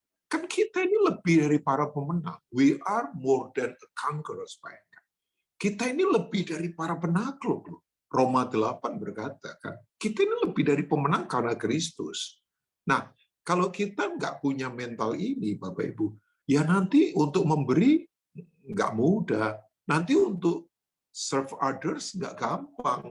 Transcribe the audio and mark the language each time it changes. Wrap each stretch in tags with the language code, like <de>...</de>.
<id>Kan kita ini lebih dari para pemenang.</id> <en>We are more than a conquerors, Pak.</en> <id>Kita ini lebih dari para penakluk loh. Roma 8 berkata kan, kita ini lebih dari pemenang karena Kristus. Nah, kalau kita nggak punya mental ini, Bapak Ibu, ya nanti untuk memberi nggak mudah. Nanti untuk</id> <en>serve others</en> <id>nggak gampang.</id>